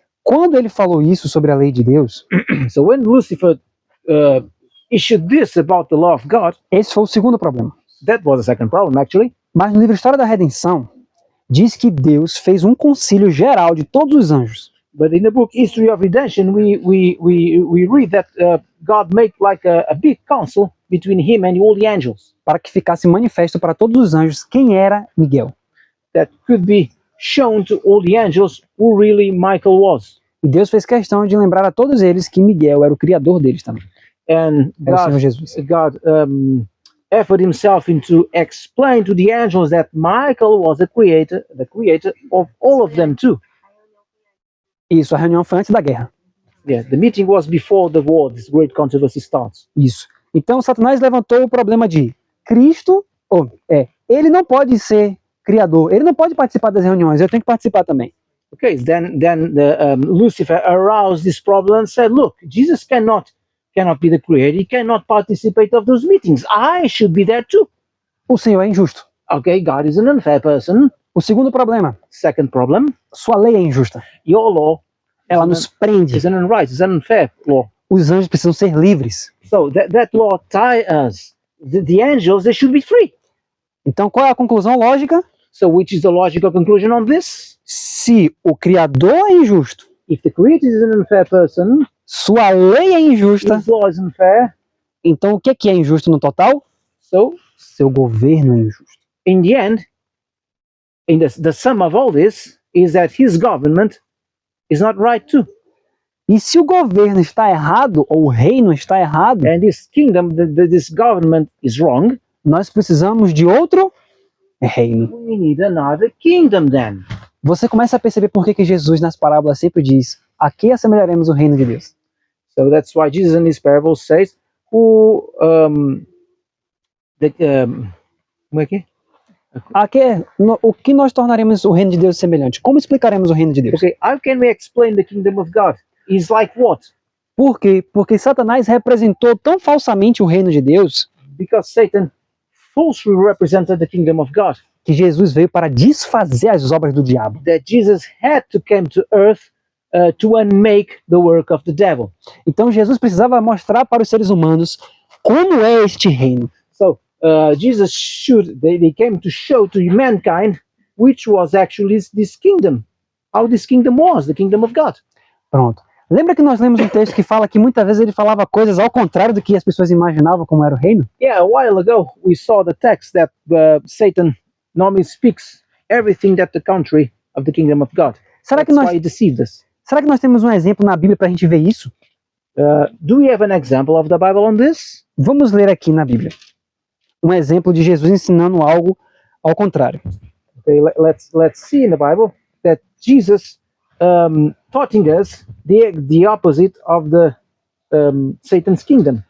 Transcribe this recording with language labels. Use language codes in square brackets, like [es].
[pt] Quando ele falou isso sobre a lei de Deus, [en] So when Lucifer issued this about the law of God, [pt] esse foi o segundo problema. [en] that was the second problem actually. [pt] Mas no livro História da Redenção, diz que Deus fez um concílio geral de todos os anjos. [en] But in the book History of Redemption, we read that God made like a big council between him and all the angels, [pt] Para que ficasse manifesto para todos os anjos quem era Miguel. [en] that could be shown to all the angels who really Michael was. [pt] E Deus fez questão de lembrar a todos eles que Miguel era o criador deles também. [en] And [pt] Era o Senhor Jesus. [en] God effort himself into explain to the angels that Michael was the creator of all of them too. [pt] Isso, a reunião foi antes da guerra. [en] Yeah, the meeting was before the war. This great controversy starts. [pt] Isso. Então Satanás levantou o problema de Cristo, ele não pode ser Criador. Ele não pode participar das reuniões, eu tenho que participar também. [en] Okay, then Lucifer aroused this problem and said, look, Jesus cannot be the creator. He cannot participate of those meetings. I should be there too. [pt] O Senhor é injusto. [en] Okay, God is an unfair person. [pt] O segundo problema, [en] Second problem, [pt] sua lei é injusta. [en] your law [pt] Ela nos prende. [en] is an unrighteous, is an unfair law. [pt] Os anjos precisam ser livres. [en] So that law ties us. The angels, they should be free. [pt] Então, qual é a conclusão lógica? [en] So which is the logical conclusion on this? [pt] Se o Criador é injusto, [en] If the creator is an unfair person, [pt] sua lei é injusta, [en] his law is unfair, [pt] então o que é injusto no total? [en] so [pt] Seu governo é injusto. [en] in the end, in the sum of all this is that his government is not right too. [pt] E se o governo está errado, ou o reino está errado, [en] And this kingdom, this government is wrong. [pt] nós precisamos de outro reino. [en] We need another kingdom then. [pt] Você começa a perceber por que Jesus nas parábolas sempre diz: a que assemelharemos o reino de Deus? [en] So that's why Jesus in his parable says, [pt] como é que é? O que nós tornaremos o reino de Deus semelhante? Como explicaremos o reino de Deus? [en] Okay, how can we explain the kingdom of God? It's like what? [pt] Por quê? Porque Satanás representou tão falsamente o reino de Deus [en] Because Satan falsely represented the kingdom of God. [pt] que Jesus veio para desfazer as obras do diabo. [en] That Jesus had to come to earth to unmake the work of the devil. [pt] Então Jesus precisava mostrar para os seres humanos como é este reino. [en] So they came to show to mankind which was actually this kingdom, how this kingdom was, the kingdom of God. [pt] Pronto. Lembra que nós lemos um texto que fala que muitas vezes ele falava coisas ao contrário do que as pessoas imaginavam como era o reino? [en] Yeah, a while ago we saw the text that Satan normally speaks everything that the contrary of the kingdom of God. [pt] Será que [en] That's why he deceived us. [pt] nós temos um exemplo na Bíblia para a gente ver isso? [en] Do we have an example of the Bible on this? [pt] Vamos ler aqui na Bíblia um exemplo de Jesus ensinando algo ao contrário. [en] Okay, let's see in the Bible that Jesus taught us the opposite of the Satan's kingdom.